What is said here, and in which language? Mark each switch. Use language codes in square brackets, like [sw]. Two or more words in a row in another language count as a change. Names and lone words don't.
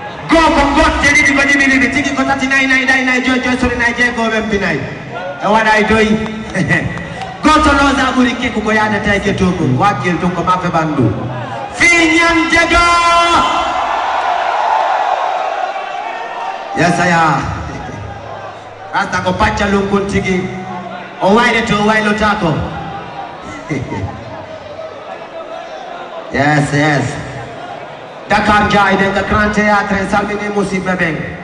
[en] Go, go, go, [ff] ɗiɗi, ɗiɗi, ko ɗiɗi, ɗiɗi, tigi, ko tati, nayi, nayi, nayi, nayi, joyi, joyi, sori, nayi, jeego, wembi, nayi. E waɗa e doyi. Goto loosa ɓuri kekku ko yaadata e kettogu. Wakkil tun ko mafe ɓandu. Fiñam jego! [en] Yes, I am. [ff] Rasta ko pacca lunkun tigi. O waylete, o waylotako. [en] Yes, yes. Dakar Jai, the Grand Theatre, [ff] en salmini musidɓe ɓen.